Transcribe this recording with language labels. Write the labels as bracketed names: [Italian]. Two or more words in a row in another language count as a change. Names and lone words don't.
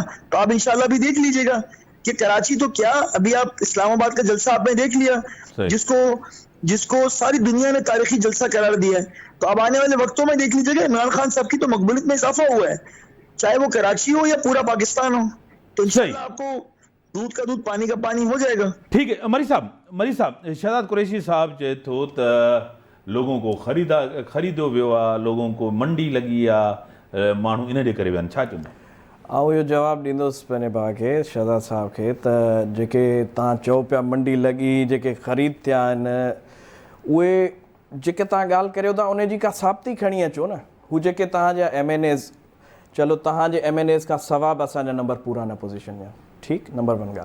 [Hindi] तो आप इंशाल्लाह भी देख लीजिएगा कि कराची तो क्या, अभी आप इस्लामाबाद का जलसा आपने देख लिया, जिसको सारी दुनिया ने तारीखी जलसा करार दिया है। तो अब आने वाले वक्तों में देख लीजिएगा इमरान खान साहब की तो मकबूलियत में इजाफा हुआ है, चाहे वो कराची हो या पूरा पाकिस्तान हो, तो इंशाल्लाह आपको दूध का दूध पानी का पानी हो जाएगा। [Sindhi] ठीक है मरी साहब शहजाद कुरैशी साहब चए थो त [Hindi] लोगों को [Sindhi] खरीदो वियो आहे, [Hindi] लोगों को मंडी लगी [Sindhi] आहे, माण्हू इन जे करे विया आहिनि, छा चवंदा? आउं इहो जवाबु ॾींदुसि पंहिंजे भाउ खे शहजाद साहब खे त जेके तव्हां चओ पिया मंडी लॻी, जेके ख़रीद थिया आहिनि, उहे जेके तव्हां ॻाल्हि करियो था उन जी का साबिती खणी अचो न। हू जेके तव्हांजा MNAs, चलो तव्हांजे MNAs खां सवाइ बि असांजा नंबर पूरा न पोज़ीशन में, ठीकु, नंबर 1 ॻाल्हि।